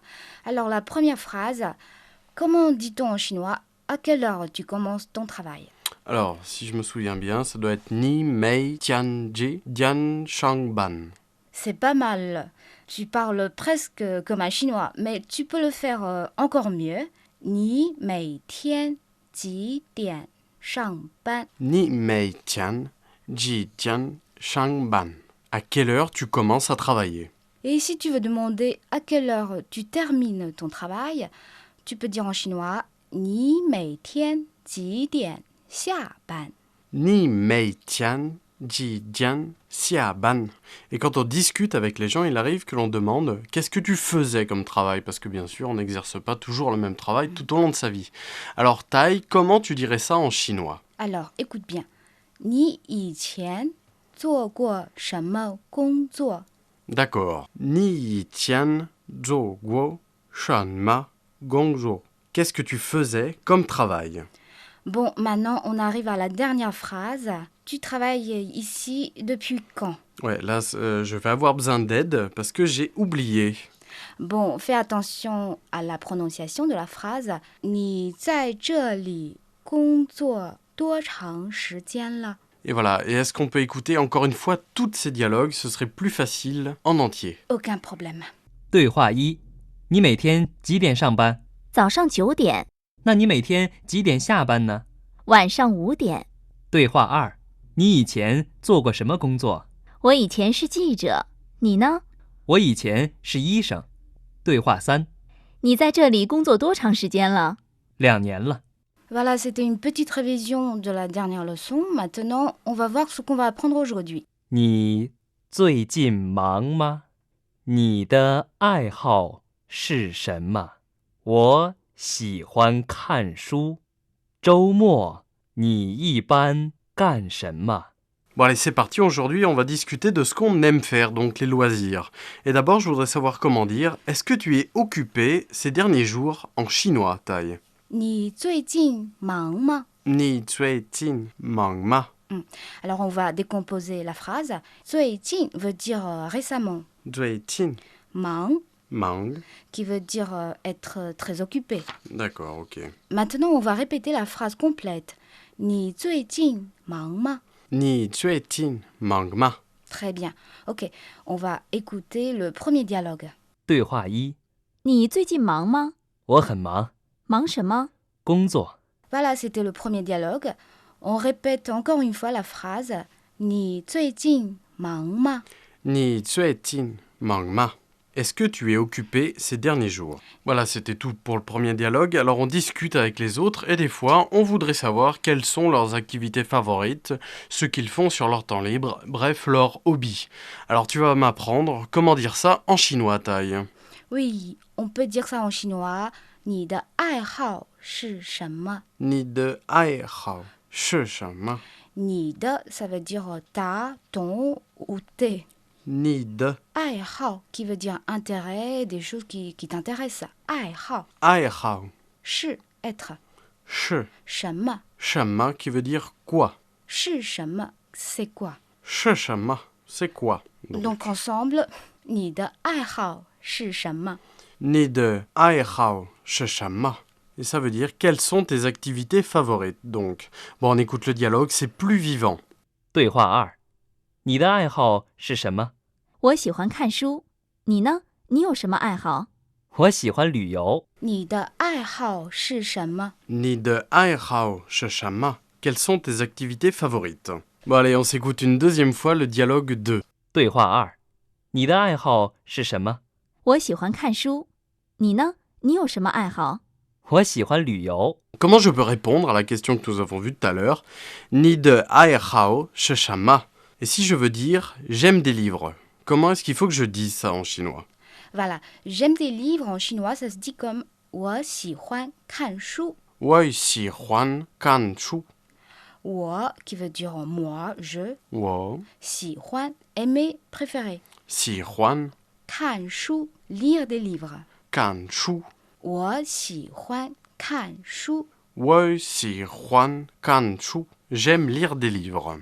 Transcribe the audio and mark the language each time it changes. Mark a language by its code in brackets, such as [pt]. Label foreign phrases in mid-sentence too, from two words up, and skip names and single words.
[fr] Alors, la première phrase, comment dit-on en chinois à quelle heure tu commences ton travail? Alors, si je me souviens bien, ça doit être [zh] 你每天几点上班. [fr] C'est pas mal. Tu parles presque comme un chinois, mais tu peux le faire encore mieux. [zh] 你每天几点上班. 你每天几点上班. [fr] À quelle heure tu commences à travailler? Et si tu veux demander à quelle heure tu termines ton travail, tu peux dire en chinois [zh] 你每天几点下班. 你每天几点下班. [fr] Et quand on discute avec les gens, il arrive que l'on demande « Qu'est-ce que tu faisais comme travail ?» Parce que bien sûr, on n'exerce pas toujours le même travail tout au long de sa vie. Alors, Tai, comment tu dirais ça en chinois? Alors, écoute bien. [zh] 你以前做过什么工作? [fr] D'accord. [zh] 你一天做过什么工作. [fr] Qu'est-ce que tu faisais comme travail? Bon, maintenant, on arrive à la dernière phrase. Tu travailles ici depuis quand? Ouais, là, je vais avoir besoin d'aide parce que j'ai oublié. Bon, fais attention à la prononciation de la phrase. [zh] 你在这里工作多长时间了? [fr] Et voilà, et est-ce qu'on peut écouter encore une fois tous ces dialogues? Ce serait plus facile en entier. Aucun problème. [zh] 对话一：你每天几点上班？早上9点，那你每天几点下班呢？晚上5点。对话二：你以前做过什么工作？我以前是记者，你呢？我以前是医生。对话三： 你在这里工作多长时间了 2年了。 [fr] Voilà, c'était une petite révision de la dernière leçon. Maintenant, on va voir ce qu'on va apprendre aujourd'hui. [zh] 你最近忙吗？你的爱好是什么？我喜欢看书。周末你一般干什么？ [fr] Bon allez, c'est parti, aujourd'hui on va discuter de ce qu'on aime faire, donc les loisirs. Et d'abord, je voudrais savoir comment dire, est-ce que tu es occupé ces derniers jours en chinois, Tai? [zh] 你最近忙吗? 你最近忙吗. [fr] Alors, on va décomposer la phrase. 最近 veut dire récemment. Zui jin Mang mang. qui veut dire être très occupé. D'accord, ok. Maintenant, on va répéter la phrase complète. [zh] 你最近忙吗? 你最近忙吗. [fr] Très bien. Ok, on va écouter le premier dialogue. [zh] 对话一： 你最近忙吗？我很忙，忙什么？工作。 [fr] Voilà, c'était le premier dialogue. On répète encore une fois la phrase. [zh] 你最近忙吗? 你最近忙吗. [fr] Est-ce que tu es occupé ces derniers jours? Voilà, c'était tout pour le premier dialogue. Alors on discute avec les autres et des fois, on voudrait savoir quelles sont leurs activités favorites, ce qu'ils font sur leur temps libre, bref, leurs hobbies. Alors tu vas m'apprendre comment dire ça en chinois, Tai. Oui, on peut dire ça en chinois. [zh] 你的爱好是什么? 你的爱好是什么. 你的 [fr] ça veut dire ta, ton ou tes. [zh] 你的 [fr] 爱好 qui veut dire intérêt, des choses qui t'intéressent. 爱好 ai hao 是 être. shi 什么 shenme qui veut dire quoi? [zh] 是什么 [fr] c'est quoi? [zh] 是什么, [fr] c'est quoi? Donc ensemble, [zh] 你的爱好是什么? 你的爱好是什么. [fr] Et ça veut dire quelles sont tes activités favorites, donc. Bon, on écoute le dialogue, c'est plus vivant. [zh] 对话二：你的爱好是什么？我喜欢看书，你呢？你有什么爱好？我喜欢旅游。你的爱好是什么? 你的爱好是什么. [fr] Quelles sont tes activités favorites? Bon, allez, on s'écoute une deuxième fois le dialogue 2. [zh] 对话二：你的爱好是什么？我喜欢看书。你呢？你有什么爱好？我喜欢旅游。 [fr] Comment je peux répondre à la question que nous avons vue tout à l'heure? [zh] 你的爱好是什么. [fr] Et si je veux dire j'aime des livres, comment est-ce qu'il faut que je dise ça en chinois? Voilà, j'aime des livres en chinois, ça se dit comme [zh] 我喜欢看书. 我喜欢看书. [fr] 我 qui veut dire moi, je, Wo 喜欢, aimer, préférer. xi huan [zh] 看书, [fr] lire des livres. [zh] 看书. 我喜欢看书. 我喜欢看书. [fr] J'aime lire des livres.